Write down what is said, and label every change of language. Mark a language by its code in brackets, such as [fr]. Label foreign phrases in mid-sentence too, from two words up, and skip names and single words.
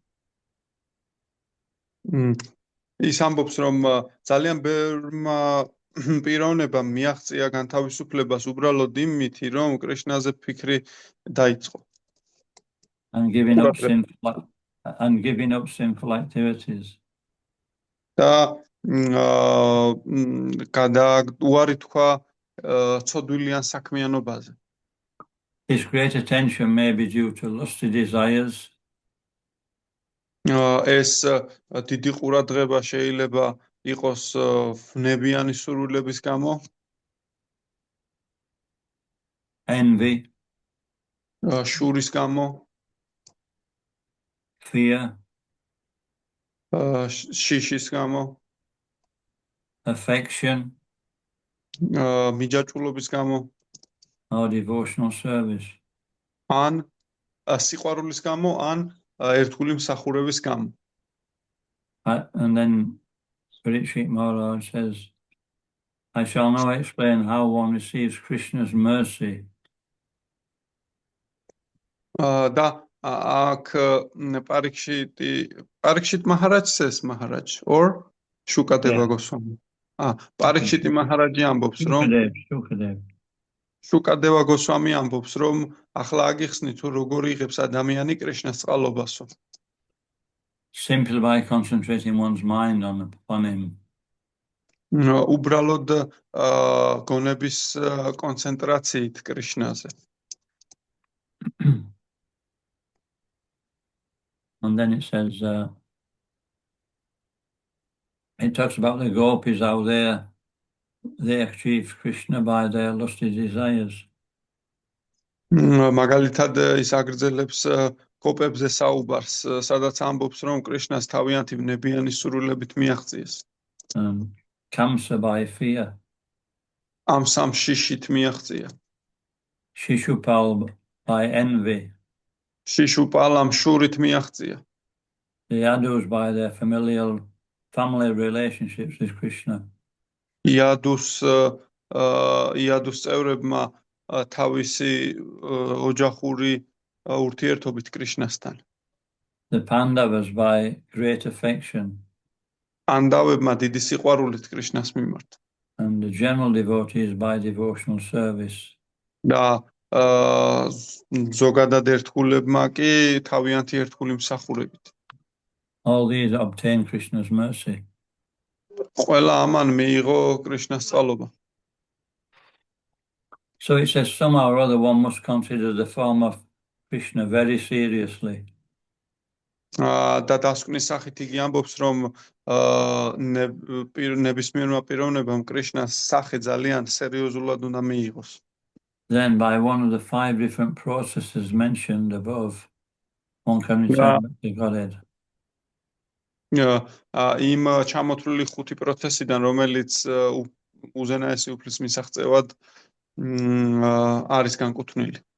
[ka] ის ამბობს, რომ ძალიან ბევრმა პიროვნებამ მიაღწია განთავისუფლებას უბრალოდ იმითი, რომ კრიშნაზე ფიქრი დაიწყო. [en] And giving up sinful activities. [ka] და უარი თქვა ცოდვიან საქმიანობაზე. [en] This great attention may be due to lusty desires. [ka] ეს დიდი ყურადღება შეიძლება იყოს ვნებიანი სურვილების გამო. [en] Envy. [ka] შურის გამო. [en] Fear. [ka] შიშის გამო. [en] Affection. [ka] მიჯაჭვულობის გამო. [en] Or devotional service. [ka] ან სიყვარულის გამო, ან ერთგული მსახურების გამო. [en] And then Parikshit Maharaj says, I shall now explain how one receives Krishna's mercy. [ka] და აქ [en] Parikshit Maharaj says Maharaj or Shukadeva Goswami. [ka] Parikshit Maharaj ამბობს რომ Shukadeva Goswami ამბობს რომ ახლა აგიხსნით თუ როგორ იღებს ადამიანი კრიშნას წყალობასო. [en] Simply by concentrating one's mind upon him. [ka] უბრალოდ გონების კონცენტრაციით კრიშნაზე. [en] And then it says, it talks about the gopis, how they achieve Krishna by their lusty desires. [ka] მაგალითად ის აგრძელებს გოპებზე საუბარს, სადაც ამბობს რომ კრიშნას თავიანთი ბნებიანი სურვილებით მიაღწიეს. [en] Kamsa by fear. [ka] ამ სამ შიშით მიაღწია. [en] Shishupal by envy. [ka] შიშუპალამ შურით მიაღწია. [en] The Yadus by their family relationships with Krishna. [ka] იადუს წევრებმა თავისი ოჯახური ურთიერთობით კრიშნასთან. [en] The Pandavas by great affection. [ka] პანდავებმა დიდი სიყვარულით კრიშნას მიმართ. [en] And the general devotees by devotional service. [ka] და ზოგადად ერთგულებმა კი თავიანთი ერთგული მსახურებით. [en] All these obtain Krishna's mercy. [ka] ყველა ამან მიიღო კრიშნას წყალობა. [en] So it says somehow or other one must consider the form of Krishna very seriously. [ka] და დასკვნის სახით იგი ამბობს რომ ნებისმიერმა პიროვნებამ კრიშნას სახე ძალიან სერიოზულად უნდა მიიღოს. [en] Then by one of the 5 different processes mentioned above, one can return back to Godhead. [ka] იმ ჩამოთვლილი 5 პროცესიდან რომელიც უზენაესი უფლის მისაღწევად არის განკუთვნილი.